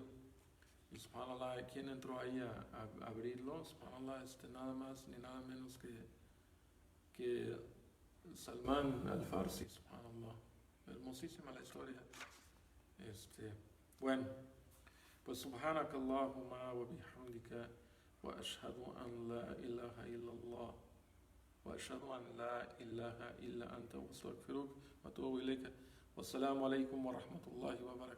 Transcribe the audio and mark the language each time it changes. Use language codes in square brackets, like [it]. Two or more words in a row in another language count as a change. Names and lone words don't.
[es] Y subhanallah, ¿quién entró ahí a abrirlo? Subhanallah, nada más ni nada menos que Salman al-Farsi, subhanallah. Hermosísima la historia. Bueno, pues [ar] سبحانك اللهم وبحمدك وأشهد أن لا إله إلا الله وأشهد أن لا إله إلا أنت وأستغفرك وأتوب إليك. والسلام عليكم ورحمة الله وبركاته.